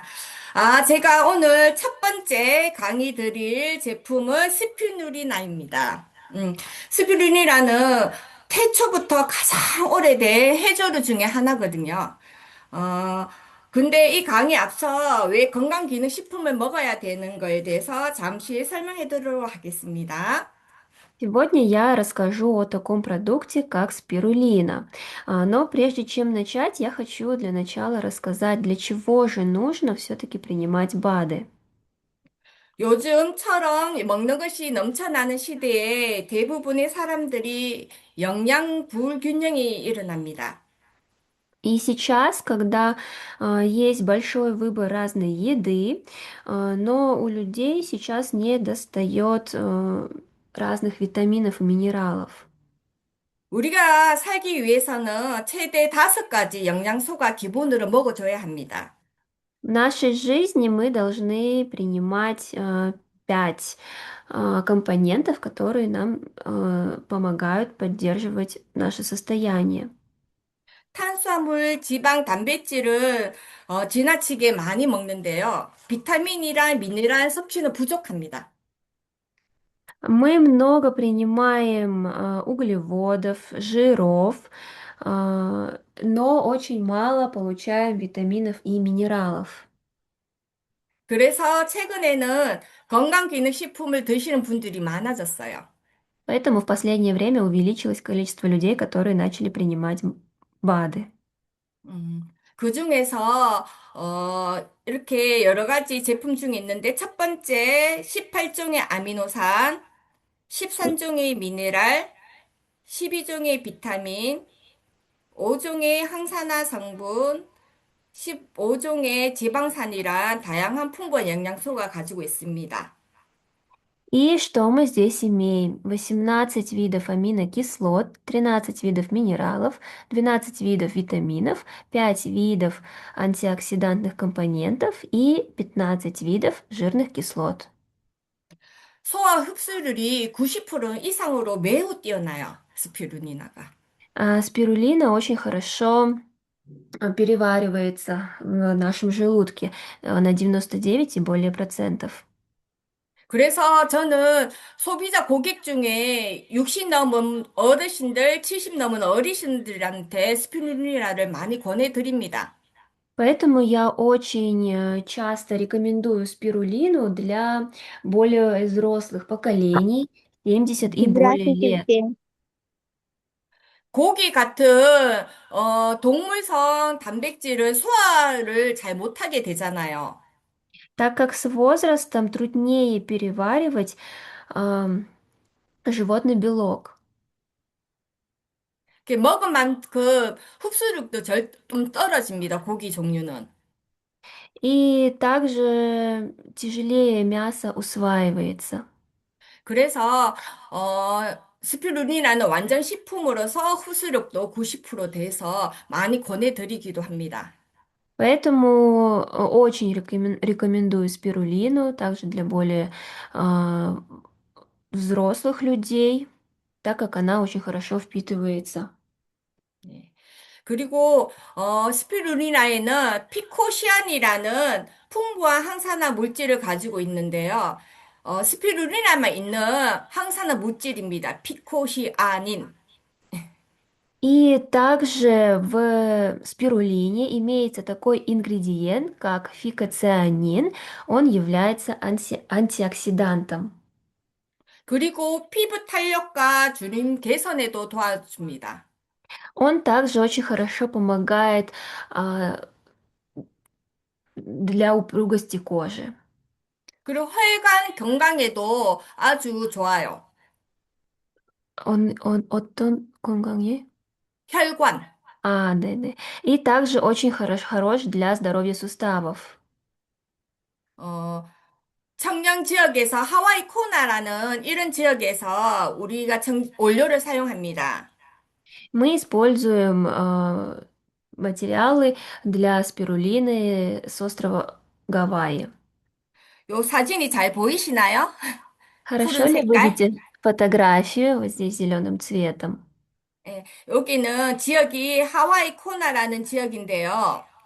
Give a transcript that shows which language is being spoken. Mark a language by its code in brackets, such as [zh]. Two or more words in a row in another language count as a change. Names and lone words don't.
[ko] 제가 오늘 첫 번째 강의 드릴 제품은 스피루리나입니다. 스피루리나는 태초부터 가장 오래된 해조류 중에 하나거든요. 어, 근데 이 강의 앞서 왜 건강기능식품을 먹어야 되는 거에 대해서 잠시 설명해 드리도록 하겠습니다. [ru] Сегодня я расскажу о таком продукте, как спирулина. Но прежде чем начать, я хочу для начала рассказать, для чего же нужно все-таки принимать БАДы. [ko] 요즘처럼 먹는 것이 넘쳐나는 시대에 대부분의 사람들이 영양 불균형이 일어납니다. [ru] И сейчас, когда есть большой выбор разной еды, но у людей сейчас не достает разных витаминов и минералов. [ko] 우리가 살기 위해서는 최대 5가지 영양소가 기본으로 먹어줘야 합니다. [ru] В нашей жизни мы должны принимать 5 компонентов, которые нам помогают поддерживать наше состояние. [ko] 탄수화물, 지방, 단백질을 지나치게 많이 먹는데요. 비타민이랑 미네랄 섭취는 부족합니다. [ru] Мы много принимаем углеводов, жиров, но очень мало получаем витаминов и минералов. [ko] 그래서 최근에는 건강기능식품을 드시는 분들이 많아졌어요. [ru] Поэтому в последнее время увеличилось количество людей, которые начали принимать БАДы. [ko] 그 중에서 이렇게 여러 가지 제품 중에 있는데 첫 번째 18종의 아미노산, 13종의 미네랄, 12종의 비타민, 5종의 항산화 성분, 15종의 지방산이란 다양한 풍부한 영양소가 가지고 있습니다. [ru] И что мы здесь имеем? 18 видов аминокислот, 13 видов минералов, 12 видов витаминов, 5 видов антиоксидантных компонентов и 15 видов жирных кислот. [ko] 소화 흡수율이 90% 이상으로 매우 뛰어나요. 스피루니나가. [ru] Спирулина очень хорошо переваривается в нашем желудке на 99 и более процентов. [ko] 그래서 저는 소비자 고객 중에 60 넘은 어르신들, 70 넘은 어르신들한테 스피루니나를 많이 권해드립니다. [ru] Поэтому я очень часто рекомендую спирулину для более взрослых поколений, 70 и более лет. Здравствуйте. [ko] 고기 같은 동물성 단백질은 소화를 잘 못하게 되잖아요. [ru] Так как с возрастом труднее переваривать ам, животный белок. [ko] 먹은 만큼 흡수력도 좀 떨어집니다. 고기 종류는. [ru] И также тяжелее мясо усваивается. [ko] 그래서 스피루린이라는 완전 식품으로서 흡수력도 90% 돼서 많이 권해드리기도 합니다. [ru] Поэтому очень рекомендую спирулину, также для более а, взрослых людей, так как она очень хорошо впитывается. [ko] 예. 그리고 스피루리나에는 피코시안이라는 풍부한 항산화 물질을 가지고 있는데요. 스피루리나만 있는 항산화 물질입니다. 피코시아닌. [ru] И также в спирулине имеется такой ингредиент, как фикоцианин. Он является антиоксидантом. [ko] 그리고 피부 탄력과 주름 개선에도 도와줍니다. [ru] Он также очень хорошо помогает для упругости кожи. [ko] 그리고 혈관 건강에도 아주 좋아요. Он 어떤 건강에? 혈관. 네네. [ru] И также очень хорош для здоровья суставов. [ko] 어, 청령 지역에서 하와이 코나라는 이런 지역에서 우리가 원료를 사용합니다. [ru] Мы используем материалы для спирулины с острова Гавайи. [ko] 요 사진이 잘 보이시나요? [ru] Хорошо [ko] 푸른 [ru] ли [ko] 색깔? [ru] видите фотографию вот здесь зеленым цветом? [ko] 예, 여기는 지역이 하와이 코나라는 지역인데요.